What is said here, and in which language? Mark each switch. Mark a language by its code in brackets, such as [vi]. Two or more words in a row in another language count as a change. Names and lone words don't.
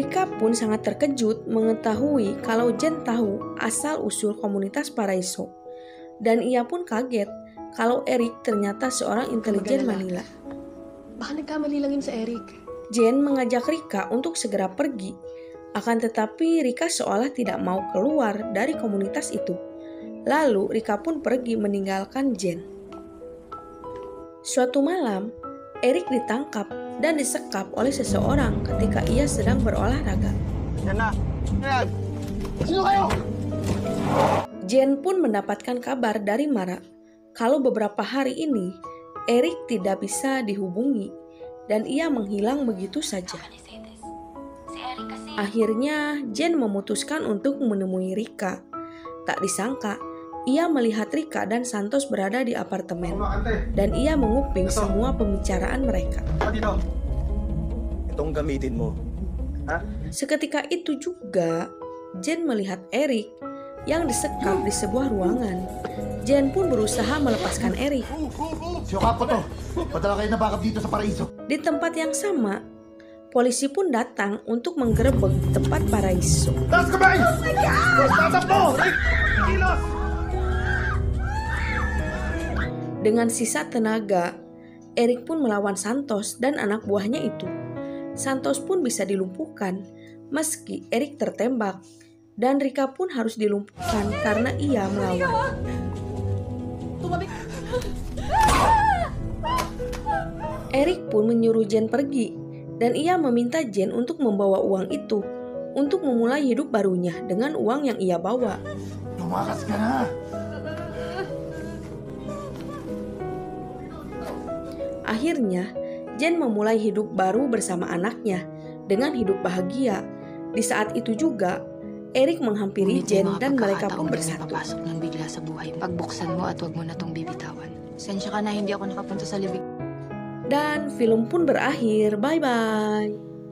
[id] Rika pun sangat terkejut mengetahui kalau Jen tahu asal-usul komunitas Paraiso. Dan ia pun kaget kalau Eric ternyata seorang intelijen Manila. [tl] Baka nagkamali lang yun sa Eric. [id] Jen mengajak Rika untuk segera pergi. Akan tetapi Rika seolah tidak mau keluar dari komunitas itu. Lalu Rika pun pergi meninggalkan Jen. Suatu malam, Eric ditangkap dan disekap oleh seseorang ketika ia sedang berolahraga. [tl] Yan na. Yan. Sino kayo? [id] Jen pun mendapatkan kabar dari Mara kalau beberapa hari ini Eric tidak bisa dihubungi dan ia menghilang begitu saja. Akhirnya Jen memutuskan untuk menemui Rika. Tak disangka, ia melihat Rika dan Santos berada di apartemen dan ia menguping semua pembicaraan mereka. [tl] Dito. Itong gamitin mo. Ha? [id] Seketika itu juga, Jen melihat Eric yang disekap di sebuah ruangan. Jen pun berusaha melepaskan Eric. [tl] Siyokap ko to. Padala kayo na backup dito sa Paraiso. [id] Di tempat yang sama, polisi pun datang untuk menggerebek tempat Paraiso. [tl] Taas kamay! Tatak mo! Rick! Kilos! [id] Dengan sisa tenaga, Eric pun melawan Santos dan anak buahnya itu. Santos pun bisa dilumpuhkan meski Eric tertembak. Dan Rika pun harus dilumpuhkan karena ia melawan. Eric pun menyuruh Jen pergi dan ia meminta Jen untuk membawa uang itu untuk memulai hidup barunya dengan uang yang ia bawa. [tl] Lumakas ka na! [id] Akhirnya, Jen memulai hidup baru bersama anaknya dengan hidup bahagia. Di saat itu juga, Eric menghampiri Jen dan mereka pun bersatu. [tl] Papasok ng bigla sa buhay. Pagbuksan mo at wag mo na tong bibitawan. Sensya ka na hindi ako nakapunta sa libing. [id] Dan film pun berakhir. Bye-bye.